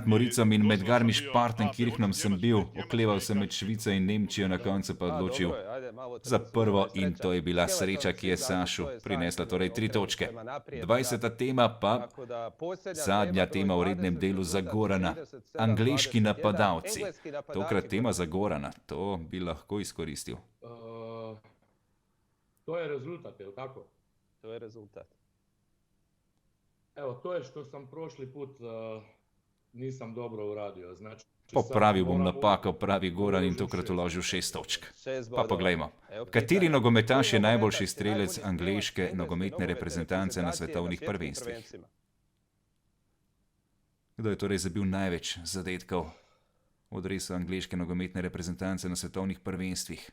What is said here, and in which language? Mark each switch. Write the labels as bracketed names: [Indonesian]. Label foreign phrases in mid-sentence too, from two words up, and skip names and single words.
[Slovenian] Moricom in med Garmisch-Partenkirchenom sem bil, okleval sem med Švico in Nemčijo, na koncu pa odločil za prvo in to je bila sreča, ki je Sašu prinesla torej 3 točke. 20. tema pa zadnja tema v rednem delu za Gorana. Angleški napadalci. Tokrat tema za Gorana. To bi lahko izkoristil. [Croatian] To je rezultat, je li tako? To je rezultat. Evo, to je što sam prošli put nisam dobro uradio. Znači, [Slovenian] popravil bom napako, pravi Goran in tokrat vložil 6 točk. Pa poglejmo. Kateri nogometaš je najboljši strelec angleške nogometne reprezentance na svetovnih prvenstvih? Kdo je torej zabil največ zadetkov v dresu angleške nogometne reprezentance na svetovnih prvenstvih?